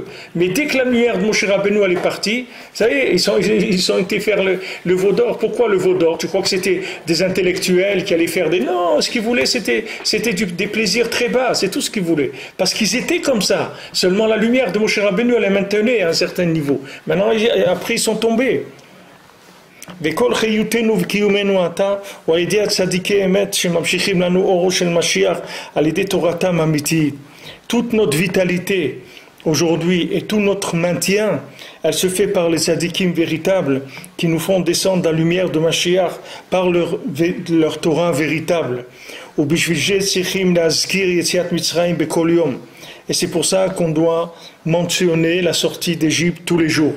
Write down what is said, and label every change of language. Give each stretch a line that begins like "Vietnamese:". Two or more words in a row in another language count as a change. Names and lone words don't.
French: Mais dès que la lumière de Moshe Rabbeinu, elle est partie, ça y est, ils ont été faire le veau d'or. Pourquoi le veau d'or? Tu crois que c'était des intellectuels qui allaient faire des... Non, ce qu'ils voulaient, c'était des plaisirs très bas, c'est tout ce qu'ils voulaient. Parce qu'ils étaient comme ça. Seulement la lumière de Moshe Rabbeinu, elle les maintenait à un certain niveau. Maintenant, après, ils sont tombés.
Hebrew: וכל חיותנו וקיומנו עתה הוא על ידי הצדיקי אמת שממשיכים לנו אורו של משיח על ידי תורתם האמיתית.
French: Toute notre vitalité aujourd'hui et tout notre maintien, elle se fait par les tzadikim véritables qui nous font descendre la lumière de Mashiach par leur Torah véritable. Et c'est pour ça qu'on doit mentionner la sortie d'Égypte tous les jours.